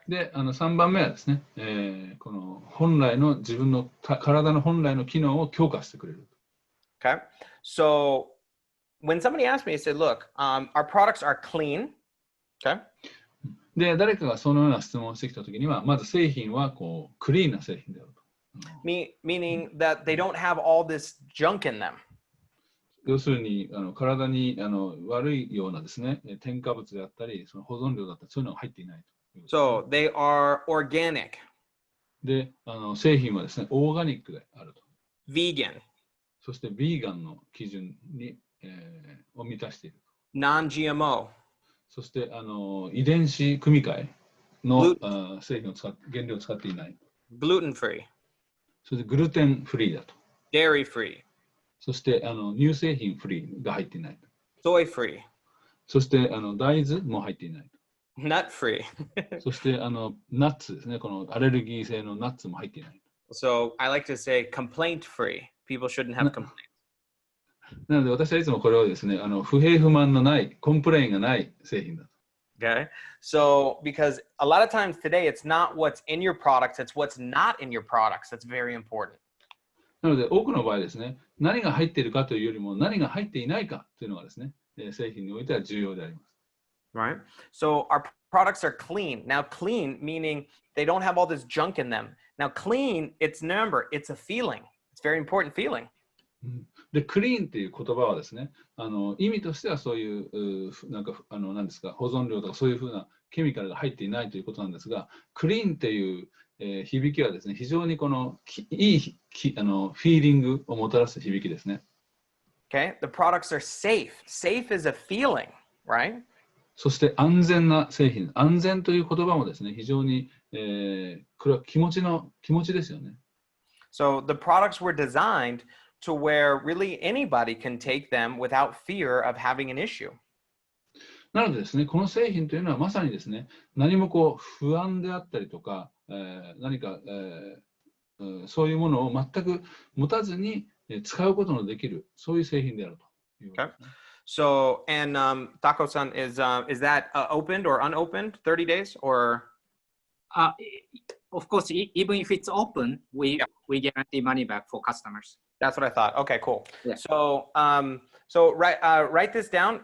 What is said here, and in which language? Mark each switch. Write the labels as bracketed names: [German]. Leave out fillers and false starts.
[Japanese] で、3番目はですね、この本来の自分の体の本来の機能を強化してくれる。 [English] Okay. So when somebody asked me, I said, "Look, our products are clean." Okay. [Japanese] で、誰かがそのような質問をしてきたときには、まず製品はクリーンな製品であると。 [English] Meaning that they don't have all this junk in them. [Japanese] 要するに体に悪いようなですね、添加物であったり、その保存料だったり、そういうのが入っていないと。 [English] So they are organic. [Japanese] で、製品はですね、オーガニックであると。 [English] Vegan. [Japanese] そして、ビーガンの基準に、を満たしている。 [English] Non-GMO. [Japanese] そして、遺伝子組み換えの製品を原料を使っていない。 [English] Gluten-free. [Japanese] そしてグルテンフリーだと。 [English] Dairy-free. [Japanese] そして乳製品フリーが入っていない。 [English] Soy-free. [Japanese] そして大豆も入っていない。 [English] Nut-free. [Japanese] そしてナッツですね。このアレルギー性のナッツも入っていない。 [English] So I like to say complaint-free. People shouldn't have complaints. [Japanese] なので私はいつもこれをですね、不平不満のない、コンプレインがない製品だと。 [English] Okay. So because a lot of times today it's not what's in your products, it's what's not in your products that's very important. [Japanese] なので多くの場合ですね、何が入っているかというよりも何が入っていないかというのがですね、製品においては重要であります。 [English] Right? So our products are clean. Now clean meaning they don't have all this junk in them. Now clean, remember, it's a feeling. It's a very important feeling. [Japanese] で、クリーンっていう言葉はですね、意味としてはそういう、なんですか、保存料とかそういうふうなケミカルが入っていないということなんですが、クリーンという、響きはですね、非常にこのいいフィーリングをもたらす響きですね。 [English] Okay, the products are safe. Safe is a feeling, right? [Japanese] そして安全な製品、安全という言葉もですね、非常に、これは気持ちですよね。 [English] So the products were designed to where really anybody can take them without fear of having an issue. [Japanese] なのでですね、この製品というのはまさにですね、何もこう不安であったりとか、何か、そういうものを全く持たずに使うことのできる、そういう製品であるということですね。 [English] So, and Taco-san, is that opened or unopened 30 days or? Of course, even if it's open, we guarantee money back for customers. That's what I thought. Okay, cool. Yeah. So, write this down.